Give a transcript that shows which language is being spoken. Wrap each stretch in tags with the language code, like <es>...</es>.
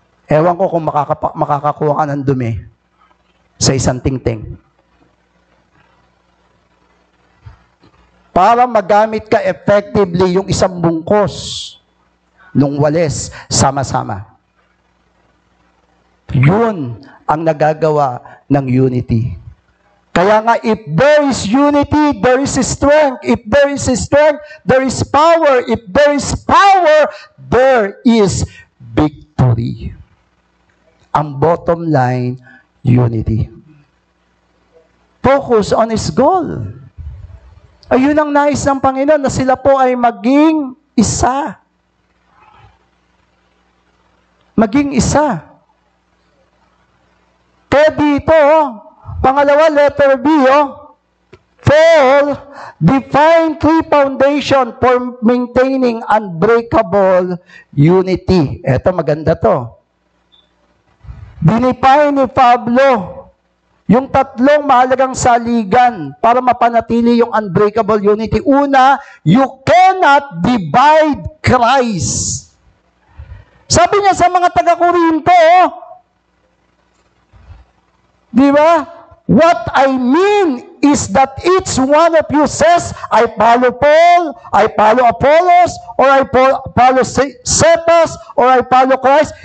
<tl>Ewan ko kung makakakuha ka ng dumi sa isang tingting. Para magamit ka effectively yung isang bungkos nung walis, sama-sama. Yun ang nagagawa ng unity. Kaya nga,</tl> <en>if there is unity, there is strength. If there is strength, there is power. If there is power, there is victory. Ang bottom line, unity. Focus on His goal.</en> <tl>Ayun ang nais ng Panginoon, na sila po ay maging isa. Maging isa. Kaya dito, pangalawa,</tl> <en>letter B, Paul define three foundation for maintaining unbreakable unity.</en> <tl>Eto, maganda to. Dinefine ni Pablo yung tatlong mahalagang saligan para mapanatili yung unbreakable unity.</tl> <en>Una, you cannot divide Christ.</en> <tl>Sabi niya sa mga taga-Korinto, di ba?</tl> <en>What I mean is that each one of you says, I follow Paul, I follow Apollos, or I follow Cephas, or I follow Christ.</en>